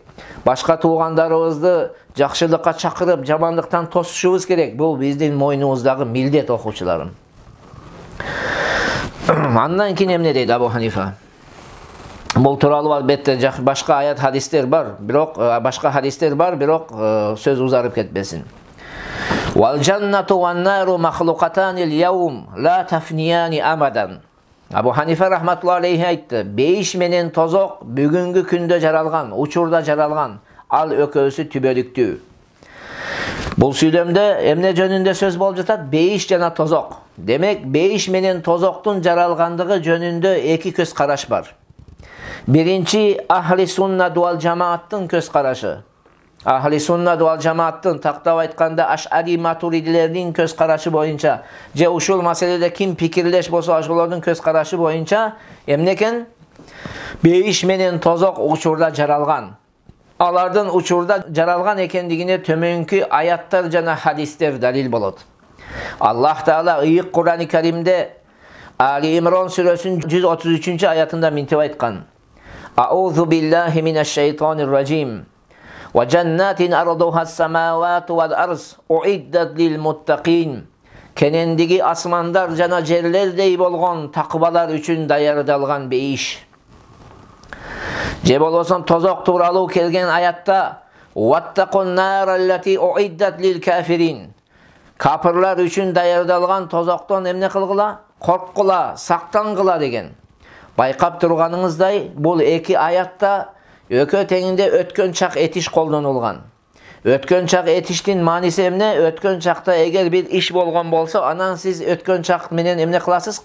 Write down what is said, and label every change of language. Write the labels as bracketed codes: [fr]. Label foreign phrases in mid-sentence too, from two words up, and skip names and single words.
[ky] Башка туугандарыбызды жакшылыкка чакырып, жамандыктан тосушубуз керек. Бул биздин мойнубуздагы милдет окуучуларым. Андан кийин эмне дейт Абу Ханифа? Бул тууралуу албетте башка аят хадистер бар, бирок сөз узарып кетпесин. [ar] والجنة والنار مخلوقتان اليوم لا تفنيان أبدا. [ky] Абу Ханифа [ar] رحمة الله عليه [ky] айтты, бейиш менен тозок бүгүнгү күндө жаралган, учурда жаралган, ал экөөсү түбөлүктүү. Бул сүйлөмдө эмне жөнүндө сөз болуп жатат? Бейиш жана тозок. Демек, бейиш менен тозоктун жаралгандыгы жөнүндө эки көз караш бар. Биринчи [ar] أهل السنة والجماعة [ky] көз карашы. [ar] أهل السنة والجماعة, [ky] тактап айтканда Аш'ари матуридилердин көз карашы боюнча, же ушул маселеде ким пикирлеш болсо ошолордун көз карашы боюнча эмне экен? Бейиш менен тозок учурда жаралган. Алардын учурда жаралган экендигине төмөнкү аяттар жана хадистер далил болот. Аллах Таала ыйык Кур'ан-ы Каримде Али Имрон сүрөсүнүн 133 аятында мынтип айткан: [ar] أعوذ بالله من الشيطان الرجيم. وجنة عرضها السماوات والأرض أعدت للمتقين. [ky] Кенендиги асмандар жана жерлердей болгон такыбалар үчүн даярдалган бейиш. Же болбосо тозок тууралуу келген аятта [ar] واتقوا النار التي أعدت للكافرين. [ky] Капырлар үчүн даярдалган тозоктон эмне кылгыла? Корккула, сактангыла деген. Байкап турганыңыздай, бул эки аятта өкө теңинде өткөн чак этиш колдонулган. Өткөн чак этиштин мааниси эмне? Өткөн чакта эгер бир иш болгон болсо, анан сиз өткөн чак менен эмне кыласыз?